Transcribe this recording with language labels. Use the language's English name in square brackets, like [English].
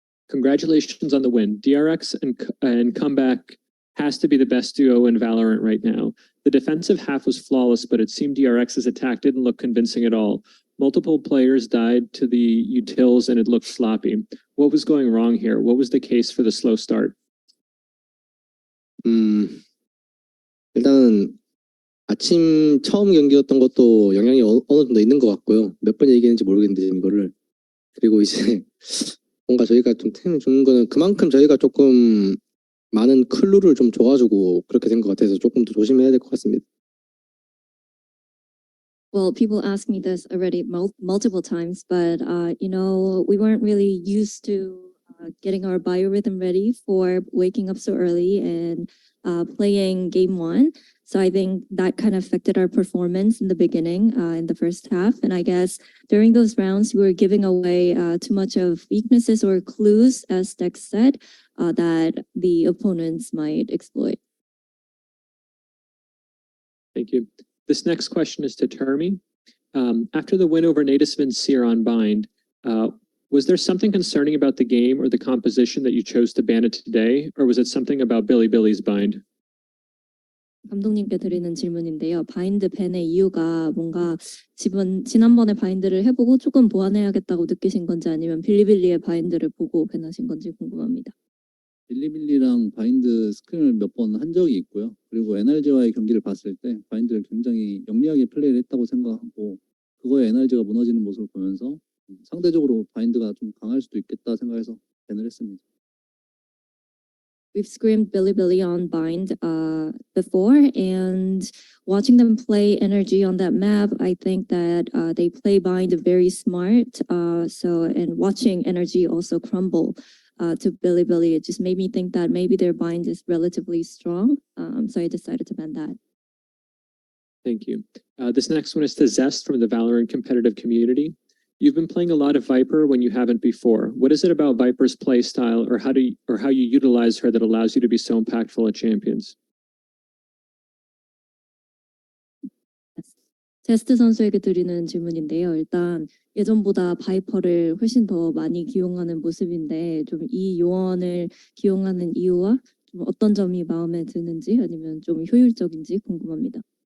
[English] Congratulations on the win. DRX and Comeback has to be the best duo in Valorant right now. The defensive half was flawless, but it seemed DRX's attack didn't look convincing at all. Multiple players died to the utils and it looked sloppy. What was going wrong here? What was the case for the slow start? [Korean] 일단은 아침 처음 경기였던 것도 영향이 어느 정도 있는 것 같고요. 몇 번 얘기했는지 모르겠는데 이거를. 그리고 이제 뭔가 저희가 좀 템을 주는 거는 그만큼 저희가 조금 많은 클루를 좀 줘가지고 그렇게 된 것 같아서 조금 더 조심해야 될 것 같습니다. [English] Well, people ask me this already multiple times, but you know, we weren't really used to getting our biorhythm ready for waking up so early and playing game one. So I think that kind of affected our performance in the beginning, in the first half. And I guess during those rounds, we were giving away too much of weaknesses or clues, as Dex said, that the opponents might exploit. Thank you. This next question is to Termi. After the win over Natisvin Seer on Bind, was there something concerning about the game or the composition that you chose to ban it today, or was it something about Billy's Bind? [Korean] 감독님께 드리는 질문인데요. 바인드 밴의 이유가 뭔가 지난번에 바인드를 해보고 조금 보완해야겠다고 느끼신 건지 아니면 빌리빌리의 바인드를 보고 밴하신 건지 궁금합니다. 빌리빌리랑 바인드 스크림을 몇 번 한 적이 있고요. 그리고 NRG와의 경기를 봤을 때 바인드를 굉장히 영리하게 플레이를 했다고 생각하고 그거에 NRG가 무너지는 모습을 보면서 상대적으로 바인드가 좀 강할 수도 있겠다 생각해서 밴을 했습니다. [English] We've scrimmed Billy on Bind before, and watching them play energy on that map, I think that they play Bind very smart. And watching energy also crumble to Billy, it just made me think that maybe their Bind is relatively strong. So I decided to ban that. Thank you. This next one is to Zest from the Valorant competitive community. You've been playing a lot of Viper when you haven't before. What is it about Viper's play style or how you utilize her that allows you to be so impactful at champions? [Korean] 제스트 선수에게 드리는 질문인데요. 일단 예전보다 바이퍼를 훨씬 더 많이 기용하는 모습인데 좀 이 요원을 기용하는 이유와 좀 어떤 점이 마음에 드는지 아니면 좀 효율적인지 궁금합니다.